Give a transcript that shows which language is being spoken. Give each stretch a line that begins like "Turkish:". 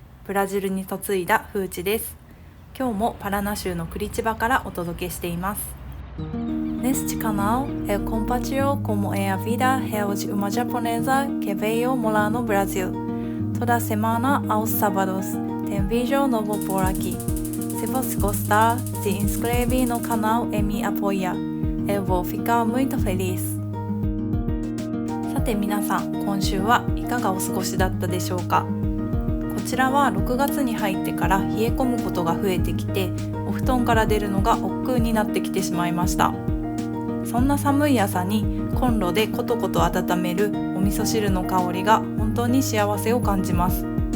Japanese: ブラジルに嫁いだフーチです。今日もパラナ州のクリチバからお届けしています。
Portuguese: Neste canal eu compartilho como é a vida real de uma japonesa que veio morar no Brasil. Toda semana aos sábados tem vídeo novo por aqui. Se você gostar, se inscreve no canal e me apoia. Eu vou ficar muito feliz.
Japanese: さて皆さん、今週はいかがお過ごしだったでしょうか。こちらは6月に入ってから冷え込むことが増えてきて、お布団から出るのが億劫になってきてしまいました。そんな寒い朝にコンロでコトコト温めるお味噌汁の香りが本当に幸せを感じます。